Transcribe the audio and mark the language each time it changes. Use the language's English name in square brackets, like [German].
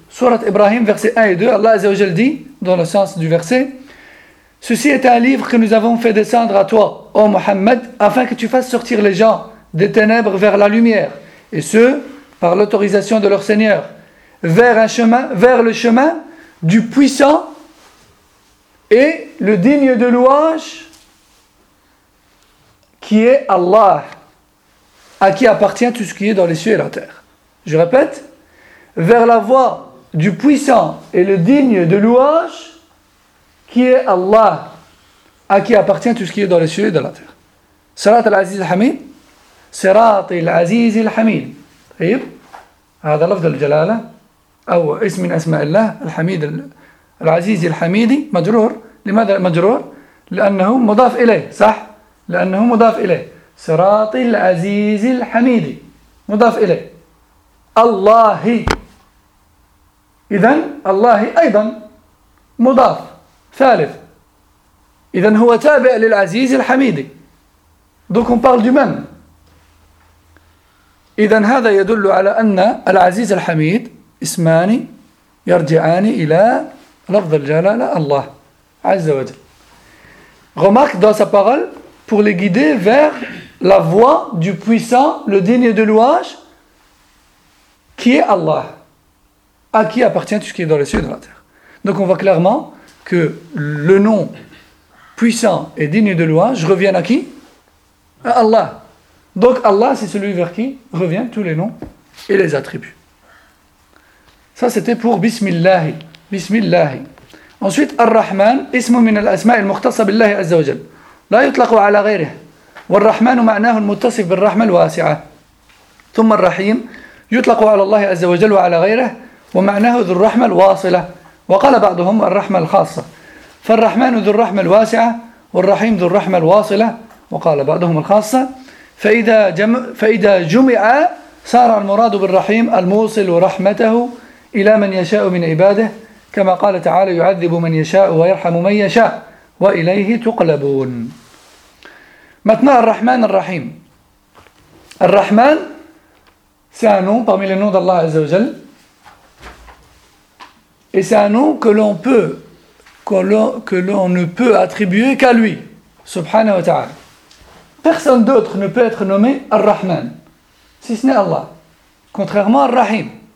[French] Surat Ibrahim, versets 1 et 2, Allah Azza wa Jal dit, dans le sens du verset, « Ceci est un livre que nous avons fait descendre à toi, ô Muhammad, afin que tu fasses sortir les gens des ténèbres vers la lumière, et ce, par l'autorisation de leur Seigneur, vers le chemin du puissant et le digne de louange qui est Allah. » À qui appartient tout ce qui est dans les cieux et la terre. Je répète, vers la voie du puissant et le digne de louange, qui est Allah, à qui appartient tout ce qui est dans les cieux et dans la terre. [Arabic] Sirat al-Aziz al-Hamid, Sirat al-Aziz al-Hamid. Taïb, هذا لفظ الجلالة أو اسم من أسماء الله الحميد العزيز الحميدي مجرور. لماذا مجرور؟ لأنه مضاف إليه. صح؟ لأنه مضاف إليه. صراط العزيز الحميد مضاف إليه الله إذن الله أيضا مضاف ثالث إذن هو تابع للعزيز الحميد [French] دونك اون بارل دو مام [Arabic] إذن هذا يدل على أن العزيز الحميد اسمان يرجعان إلى لفظ الجلالة الله عز وجل [French] غمك دو سا بارول pour les guider vers la voie du puissant, le digne de louange, qui est Allah, à qui appartient tout ce qui est dans les cieux et dans la terre. Donc on voit clairement que le nom puissant et digne de louange revient à qui ? À Allah. Donc Allah, c'est celui vers qui reviennent tous les noms et les attributs. Ça, c'était pour Bismillahi. [Arabic] Bismillahi. Ensuite, Ar-Rahman, ismu min al-asma' al-mukhtassa billahi azza wa jal. لا يطلق على غيره والرحمن معناه المتصف بالرحمة الواسعة ثم الرحيم يطلق على الله عز وجل وعلى غيره ومعناه ذو الرحمة الواصلة وقال بعضهم الرحمة الخاصة فالرحمن ذو الرحمة الواسعة والرحيم ذو الرحمة الواصلة وقال بعضهم الخاصة فإذا جمع صار المراد بالرحيم الموصل رحمته إلى من يشاء من عباده كما قال تعالى يعذب من يشاء ويرحم من يشاء وإليه تقلبون. [French] Maintenant, Ar-Rahman, Ar-Rahim. Ar-Rahman, c'est un nom parmi les noms d'Allah Azza wa Jal. Et c'est un nom que l'on ne peut attribuer qu'à lui, subhanahu wa ta'ala. Personne d'autre ne peut être nommé Ar-Rahman, si ce n'est Allah. Contrairement à Ar-Rahim.